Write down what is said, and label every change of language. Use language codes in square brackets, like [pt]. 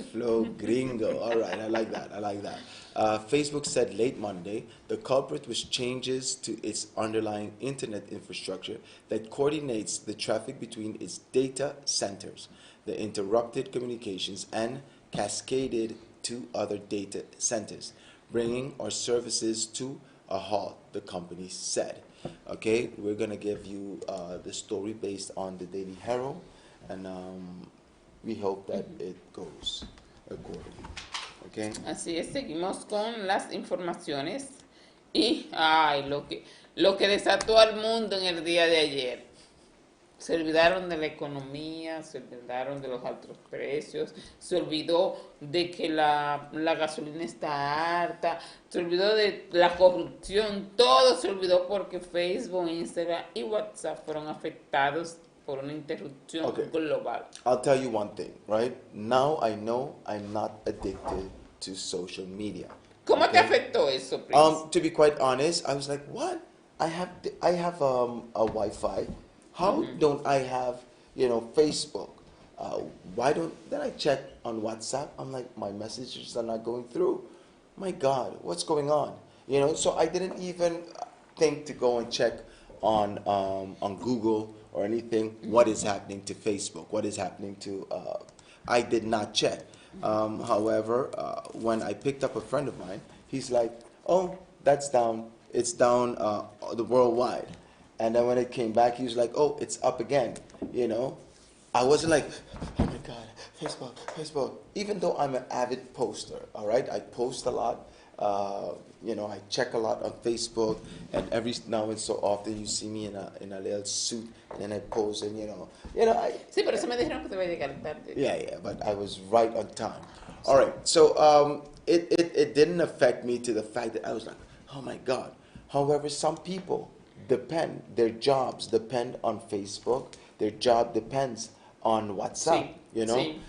[en] Flow Gringo, all right, I like that. Facebook said late Monday the culprit was changes to its underlying internet infrastructure that coordinates the traffic between its data centers, the interrupted communications, and cascaded to other data centers, bringing our services to a halt, the company said. Okay, we're going to give you the story based on the Daily Herald, and we hope that it goes accordingly. Okay. [es] Así es, seguimos con las informaciones y ay, lo que desató al mundo en el día de ayer. Se olvidaron de la economía, se olvidaron de los altos precios, se olvidó de que la gasolina está harta, se olvidó de la corrupción, todo se olvidó porque Facebook, Instagram y WhatsApp fueron afectados por una interrupción global. [en] I'll tell you one thing, right? Now I know I'm not addicted to social media. [es] ¿Cómo te afectó eso, Prince? [en] To be quite honest, I was like, what? I have a Wi-Fi. How don't I have, Facebook? Then I check on WhatsApp. I'm like, my messages are not going through. My God, what's going on? So I didn't even think to go and check on Google or anything, what is happening to Facebook, what is happening to, I did not check. However, when I picked up a friend of mine, he's like, oh, that's down, it's down the worldwide. And then when it came back, he was like, oh, it's up again, you know. I wasn't like, oh my God, Facebook, Facebook. Even though I'm an avid poster, all right? I post a lot. You know, I check a lot on Facebook, and every now and so often you see me in a little suit, and then I pose, and you know, [es] Sí, por eso me dijeron que te voy a llegar tarde. [en] yeah, but I was right on time. All right, so it didn't affect me to the fact that I was like, oh my God. However, some people their jobs depend on Facebook, their job depends on WhatsApp, [es] Sí, [en] you know? [es] sí.